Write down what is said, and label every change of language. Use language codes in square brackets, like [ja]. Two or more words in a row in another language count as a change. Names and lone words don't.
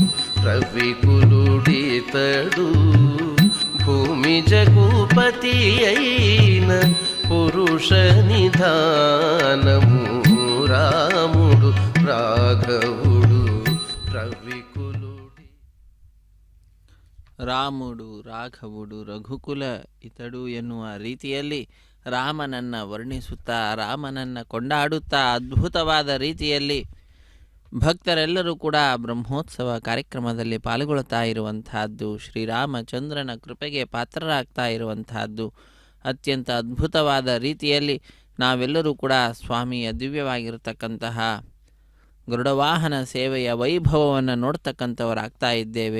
[te] రవికులుడితడు భూమి జగుపతి అయిన పురుష నిధానము రాముడు రాఘవుడు రవికులుడి రాముడు రాఘవుడు రఘుకుల ఇతడు [kn] ಎನ್ನುವ ರೀತಿಯಲ್ಲಿ ರಾಮನನ್ನು ವರ್ಣಿಸುತ್ತಾ ರಾಮನನ್ನು ಕೊಂಡಾಡುತ್ತಾ ಅದ್ಭುತವಾದ ರೀತಿಯಲ್ಲಿ ಭಕ್ತರೆಲ್ಲರೂ ಕೂಡ ಬ್ರಹ್ಮೋತ್ಸವ ಕಾರ್ಯಕ್ರಮದಲ್ಲಿ ಪಾಲ್ಗೊಳ್ತಾ ಇರುವಂತಹದ್ದು, ಶ್ರೀರಾಮಚಂದ್ರನ ಕೃಪೆಗೆ ಪಾತ್ರರಾಗ್ತಾ ಇರುವಂತಹದ್ದು ಅತ್ಯಂತ ಅದ್ಭುತವಾದ ರೀತಿಯಲ್ಲಿ ನಾವೆಲ್ಲರೂ ಕೂಡ ಸ್ವಾಮಿಯ ದಿವ್ಯವಾಗಿರತಕ್ಕಂತಹ ಗರುಡವಾಹನ ಸೇವೆಯ ವೈಭವವನ್ನು ನೋಡ್ತಕ್ಕಂಥವರಾಗ್ತಾ ಇದ್ದೇವೆ.